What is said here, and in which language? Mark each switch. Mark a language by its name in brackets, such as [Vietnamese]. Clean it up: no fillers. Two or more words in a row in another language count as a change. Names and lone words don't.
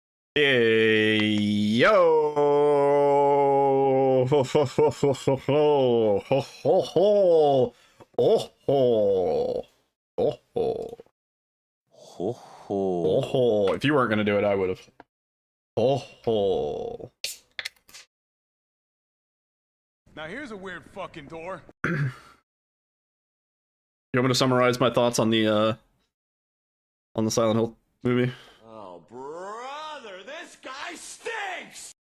[English] Hey, yo! Ho, ho, ho, ho, ho, ho, ho, ho, ho. Oh, ho. Oh, ho. Ho Oh, ho. ho. If you weren't gonna do it, I would have. Oh, ho. Now here's a weird fucking door. You want me to summarize my thoughts on the Silent Hill movie? Oh, brother, this guy stinks!